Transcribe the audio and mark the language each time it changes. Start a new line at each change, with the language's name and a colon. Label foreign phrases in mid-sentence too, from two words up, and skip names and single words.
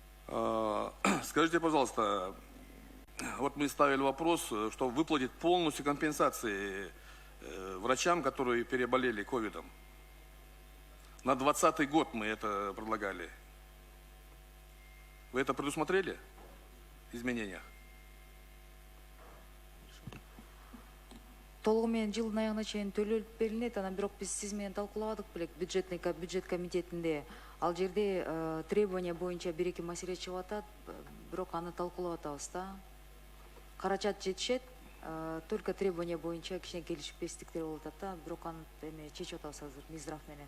Russian: Скажите, пожалуйста, вот мы ставили вопрос, что выплатить полностью компенсации врачам, которые переболели ковидом. На 2020 год мы это предлагали. Вы это предусмотрели? Изменения?
Kyrgyz: Толугу менен жылдын аягына чейин төлөлүп берилет. Анан бирок биз сиз менен талкуулагадык белек бюджет комитетинде. Ал жерде требования боюнча бир-эки маселе чыгып атат, бирок аны талкуулап атабыз да. Каражат жетишет,
Russian: только требования
Kyrgyz: боюнча кичине келишпестиктер болуп атат да, бирок аны чечип атабыз азыр Минздрав менен.